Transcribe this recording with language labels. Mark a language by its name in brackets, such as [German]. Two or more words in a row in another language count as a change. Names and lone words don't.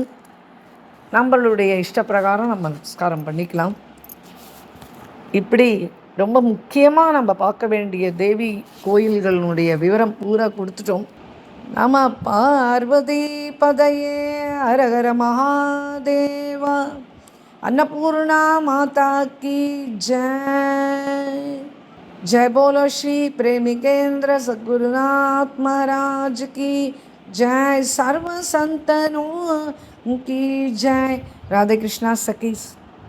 [Tamil] நம்மளுடைய இஷ்டப்பிரகாரம் நம்ம நமஸ்காரம் பண்ணிக்கலாம். இப்படி ரொம்ப முக்கியமாக நம்ம பார்க்க வேண்டிய தேவி கோயில்களுடைய விவரம் பூரா கொடுத்துட்டோம். [Sanskrit] नम पार्वती पतये हरहर महादेवा. [Hindi] अन्नपूर्णा माता की जय. जय बोलो श्री प्रेमिकेंद्र सद्गुरुनाथ महाराज की जय. सर्व संतनों की जय. राधे कृष्णा सखी.